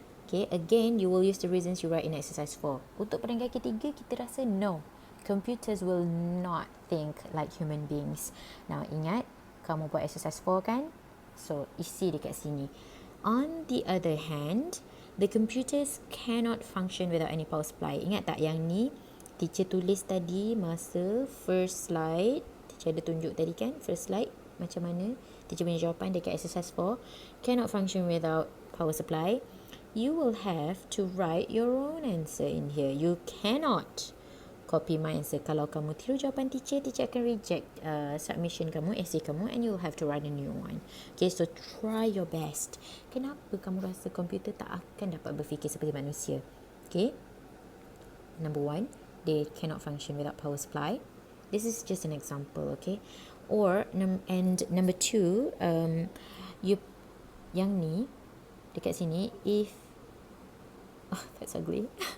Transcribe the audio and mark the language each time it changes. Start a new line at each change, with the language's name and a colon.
English: Okay, again, you will use the reasons you write in exercise 4.
Malay: Untuk perenggan ketiga, kita rasa no.
English: Computers will not think like human beings. Now,
Malay: ingat, kamu buat exercise 4 kan?
English: So,
Malay: isi dekat sini.
English: On the other hand, the computers cannot function without any power supply.
Malay: Ingat tak yang ni teacher tulis tadi masa first slide. Teacher ada tunjuk tadi kan, first slide macam mana teacher punya jawapan dekat exercise 4.
English: Cannot function without power supply. You will have to write your own answer in here. You cannot copy my answer.
Malay: Kalau kamu tiru jawapan teacher akan reject submission kamu, essay kamu,
English: and you will have to write a new one. Okay, so try your best.
Malay: Kenapa kamu rasa komputer tak akan dapat berfikir seperti manusia?
English: Okay, number 1, they cannot function without power supply. This is just an example, okay? Or and number 2, you
Malay: yang ni dekat sini,
English: if that's ugly.